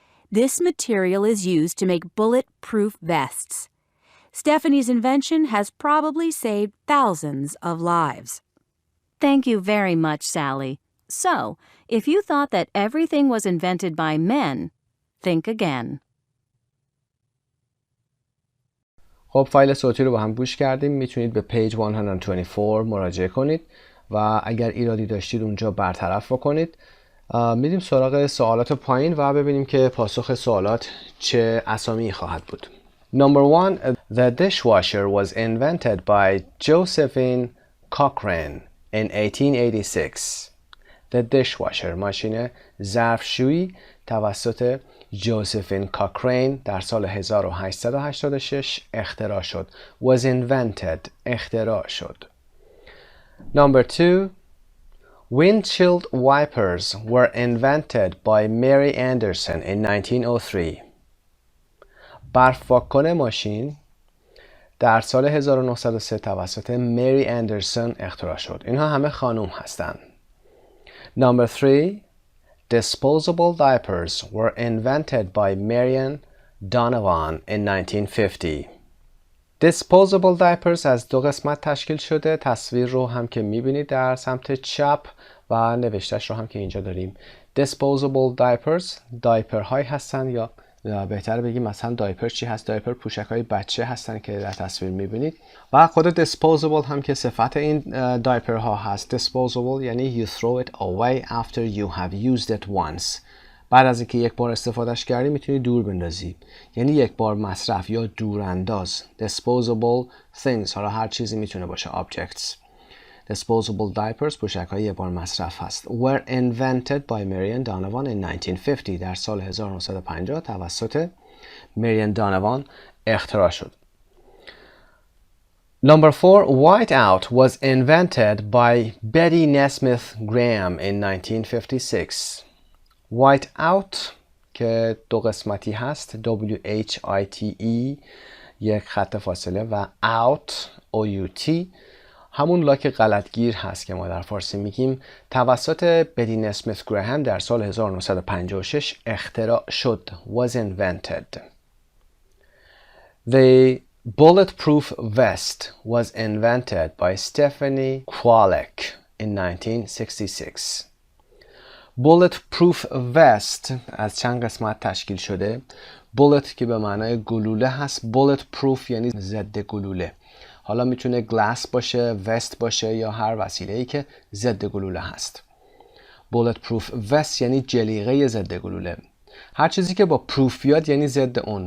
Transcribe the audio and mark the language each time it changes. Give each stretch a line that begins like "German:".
English: This material is used to make bullet-proof vests. Stephanie's invention has probably saved thousands of lives. Thank you very much, Sally. So, if you thought that everything was invented by men, think again.
Persian: خب فایل صوتی رو با هم گوش کردیم. میتونید به پیج 124 مراجعه کنید و اگر ایرادی داشتید اونجا برطرف بکنید. میریم سراغ سوالات پایین و ببینیم که پاسخ سوالات چه اسامی خواهد بود.
English: Number 1. The dishwasher was invented by Josephine Cochrane in 1886. The dishwasher
Persian: ماشین ظرفشویی توسط جوزفین کاکرین در سال 1886 اختراع شد.
English: Was invented
Persian: اختراع شد.
English: Number 2. Windshield wipers were invented by Mary Anderson in 1903.
Persian: برف پاک‌کن ماشین در سال 1903 توسط مری اندرسون اختراع شد. اینها همه خانم هستند.
English: Number 3. Disposable diapers were invented by Marian Donovan in 1950. Disposable diapers
Persian: از دو قسمت تشکیل شده. تصویر رو هم که میبینید در سمت چپ و نوشتهش رو هم که اینجا داریم.
English: Disposable diapers
Persian: دایپر های هستن یا بهتر بگیم مثلا دایپر چی هست؟ دایپر پوشک های بچه هستن که در تصویر میبینید و خود disposable هم که صفت این دایپر ها هست.
English: disposable
Persian: یعنی
English: you throw it away after you have used it once.
Persian: بعد از اینکه یک بار استفادهش کردی میتونی دور بندازی، یعنی یک بار مصرف یا دورانداز.
English: disposable things
Persian: حالا هر چیزی میتونه باشه.
English: objects. Disposable diapers
Persian: پوشک های یک بار مصرف هست.
English: Were invented by Marian Donovan in 1950.
Persian: در سال 1950 توسط مریان دانوان اختراع شد.
English: Number 4. Whiteout was invented by Betty Nesmith Graham in 1956.
Persian: Whiteout که دو قسمتی هست. W-H-I-T-E یک خط فاصله و out O-U-T همون لاک غلطگیر هست که ما در فارسی میگیم. توسط بدی نسمیت گراهام در سال 1956 اختراع شد.
English: Was invented. The bulletproof vest was invented by Stephanie Kwolek in 1966. Bulletproof vest
Persian: از چند قسمت تشکیل شده. bullet که به معنای گلوله هست. bulletproof یعنی ضد گلوله. حالا میتونه گلاس باشه، وست باشه یا هر وسیله‌ای که ضد گلوله هست.
English: bulletproof vest
Persian: یعنی جلیقه ضد گلوله. هر چیزی که با proof بیاد یعنی ضد اون.